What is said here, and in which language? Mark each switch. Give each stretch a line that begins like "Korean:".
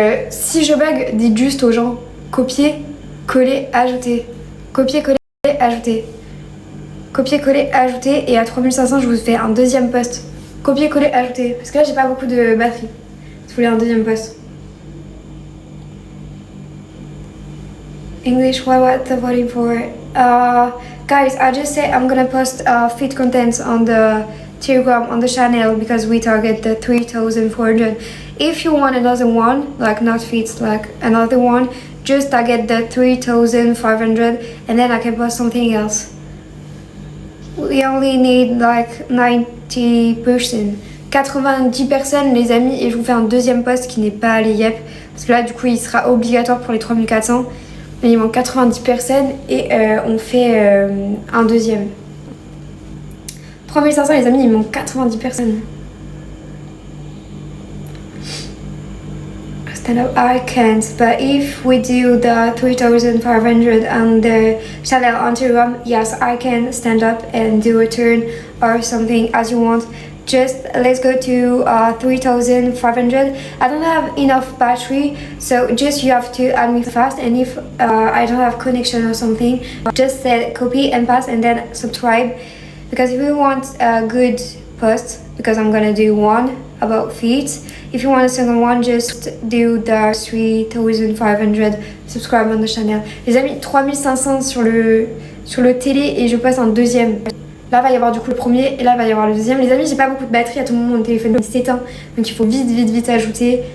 French: Si je bug, dites juste aux gens copier, coller, ajouter. Copier, coller, ajouter. Copier, coller, ajouter. Et à 3500, je vous fais un deuxième post. Copier, coller, ajouter. Parce que là, j'ai pas beaucoup de batterie. Si vous voulez un deuxième post.
English: English, what the voting for? Guys, I just said I'm gonna post feed contents on the Telegram on the channel because we target the 3,400. If you want another one, like not feeds, like another one, just target the 3,500 and then I can post something else. We only need like 90 person.
French: 90 personnes les amis et je vous fais un deuxième post qui n'est pas les yep parce que là du coup il sera obligatoire pour les 3400 mais il manque 90 personnes et on fait un deuxième. 3500 les amis, il manque 90 personnes.
English: Stand up, I can't, but if we do the 3,500 on the channel on Telegram, yes, I can stand up and do a turn or something as you want. Just let's go to 3,500. I don't have enough battery, so just you have to add me fast. And if I don't have connection or something, just say copy and paste and then subscribe. Because if you want a good post, because I'm gonna do one about feet. If you want a second one, just do the 3,500 subscribe on the channel.
French: Les amis, 3500 sur le télé et je passe un deuxième. Là va y avoir du coup le premier et là va y avoir le deuxième. Les amis, j'ai pas beaucoup de batterie à tout moment, mon téléphone s'éteint, donc il faut vite ajouter.